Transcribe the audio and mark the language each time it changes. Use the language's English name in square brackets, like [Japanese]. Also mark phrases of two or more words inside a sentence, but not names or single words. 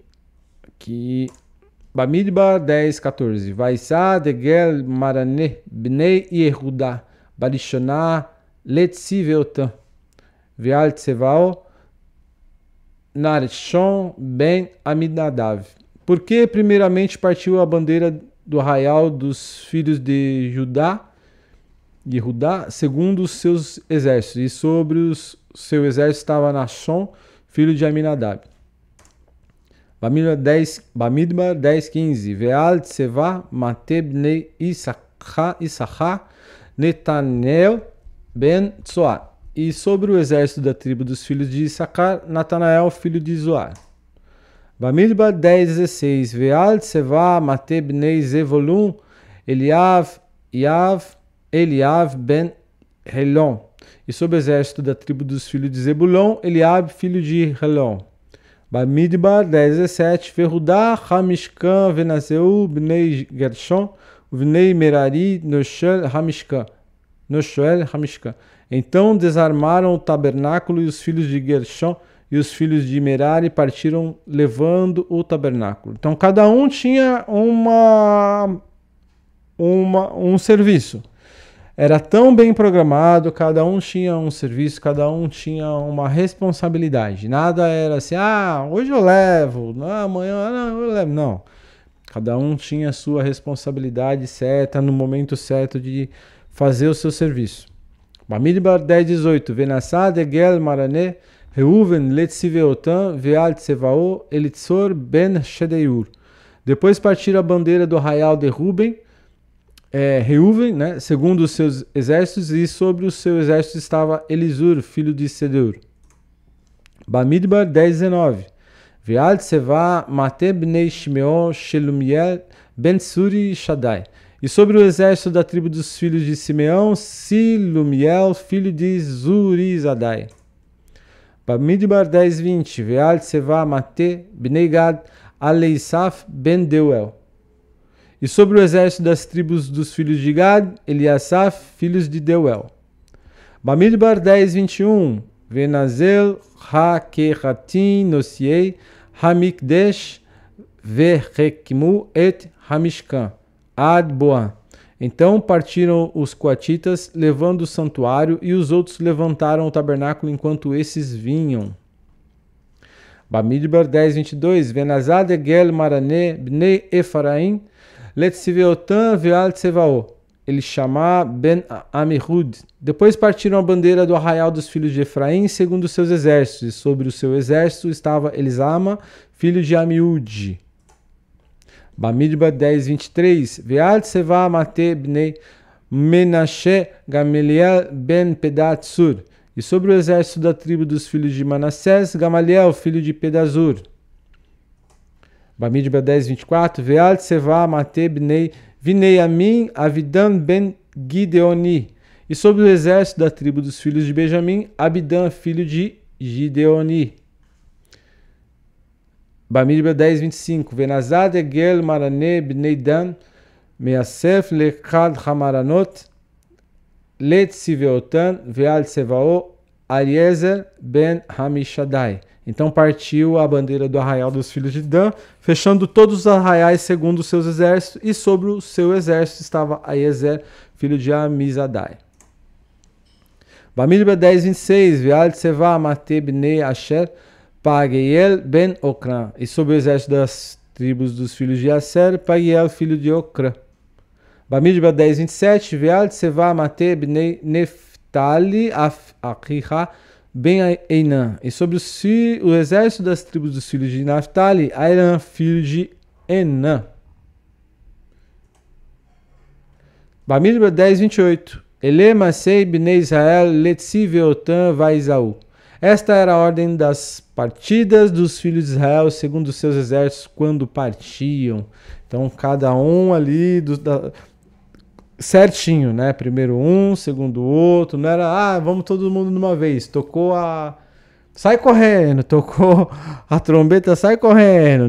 [Portuguese] Aqui. [Hebrew] במדבר 10:14, ויסע דגל מחנה בני יהודה בראשונה לצבאתם ועל צבאו נחשון בן עמינדב. [Portuguese] Por que primeiramente partiu a bandeira do arraial dos filhos de Judá, segundo os seus exércitos, e sobre o seu exército estava Nashon, filho de Aminadab. [Hebrew] במדבר 10:15, ועל צבא מטה בני יששכר נתנאל בן צוער. [Portuguese] E sobre o exército da tribo dos filhos de Issacar, Natanael, filho de Zoar. [Hebrew] במדבר 10:16, ועל צבא מטה בני זבולן אליאב בן חלן. [Portuguese] E sobre o exército da tribo dos filhos de Zebulon, Eliab, filho de Helon. [Hebrew] במדבר 10:17, והורד המשכן ונסעו בני גרשון בני מררי נשאי המשכן. [Portuguese] Então desarmaram o tabernáculo e os filhos de Gershon e os filhos de Merari partiram levando o tabernáculo. Então cada um tinha um serviço. Era tão bem programado, cada um tinha um serviço, cada um tinha uma responsabilidade. Nada era assim, hoje eu levo, amanhã eu levo. Não. Cada um tinha a sua responsabilidade certa, no momento certo de fazer o seu serviço. [Hebrew] במדבר 10:18, ונסע דגל מחנה ראובן לצבאתם ועל צבאו אליצור בן שדיאור. [Portuguese] Depois partiram a bandeira do arraial de Reuven, né, segundo os seus exércitos, e sobre o seu exército estava Elizur, filho de Sedeur. [Hebrew] במדבר 10:19, ועל צבא מטה בני שמעון שלמיאל בן צורישדי. [Portuguese] E sobre o exército da tribo dos filhos de Simeão, Silumiel, filho de Zurizadai. [Hebrew] במדבר 10:20, ועל צבא מטה בני גד אליסף בן דעואל. [Portuguese] E sobre o exército das tribos dos filhos de Gad, Eliasaf, filhos de Deuel. [Hebrew] במדבר 10:21, ונסעו הקהתים נשאי המקדש והקימו את המשכן עד באם. [Portuguese] Então partiram os coatitas, levando o santuário, e os outros levantaram o tabernáculo enquanto esses vinham. [Hebrew] במדבר 10:22, ונסע דגל מחנה בני אפרים לצבאתם ועל צבאו, אלישמע בן עמיהוד. [Portuguese] Depois partiram a bandeira do arraial dos filhos de Efraim, segundo os seus exércitos, e sobre o seu exército estava Elisama, filho de Amiúde. [Hebrew] במדבר 10:23, ועל צבא מטה בני מנשה גמליאל בן פדהצור. [Portuguese] E sobre o exército da tribo dos filhos de Manassés, Gamaliel, filho de Pedazur. [Hebrew] במדבר 10:24, ועל צבא מטה בני בנימן אבידן בן גדעני. [Portuguese] E sobre o exército da tribo dos filhos de Benjamim, Abidã, filho de Gideoni. [Hebrew] Bamidbar 10, 25. ונסע דגל מחנה בני דן, מאסף לכל המחנת, לצבאתם, ועל צבאו, אחיעזר בן עמישדי. [Portuguese] Então partiu a bandeira do arraial dos filhos de Dan, fechando todos os arraiais segundo os seus exércitos, e sobre o seu exército estava Ariezer, filho de Amizadai. [Hebrew] Bamidbar 10, 26. ועל צבא מטה בני אשר, פגעיאל בן עכרן. [Portuguese] E sobre o exército das tribos dos filhos de Aser, Pageiel, filho de Ocrã. [Hebrew] Bamidbar 10, 27. ועל צבא מטה בני נפתלי אחירע בן עינן. [Portuguese] E sobre o exército das tribos dos filhos de Naftali, Airan, filho de Enã. [Hebrew] Bamidbar 10, 28. אלה מסעי בני ישראל לצבאתם ויסעו. [Portuguese] Esta era a ordem das partidas dos filhos de Israel segundo os seus exércitos quando partiam. Então cada um ali certinho, né? Primeiro um, segundo o outro. Não era, vamos todo mundo de uma vez. Tocou sai correndo, tocou a trombeta, sai correndo.